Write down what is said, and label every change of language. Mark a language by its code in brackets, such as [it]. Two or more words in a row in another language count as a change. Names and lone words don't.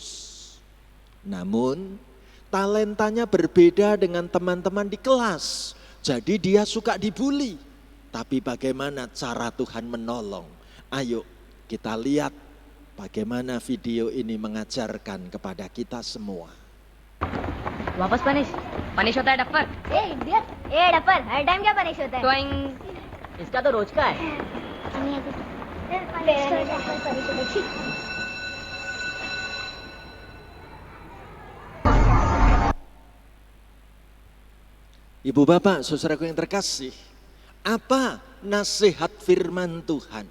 [id] Namun talentanya berbeda dengan teman-teman di kelas. Jadi dia suka dibully. Tapi bagaimana cara Tuhan menolong? Ayo kita lihat bagaimana video ini mengajarkan kepada kita semua. [hi] वापस पनिश होता है डफर। डफर हर टाइम क्या पनिश होता है? ट्वाइंग। इसका तो रोज का है। [id] Ibu Bapak, saudaraku yang terkasih, apa nasihat firman Tuhan?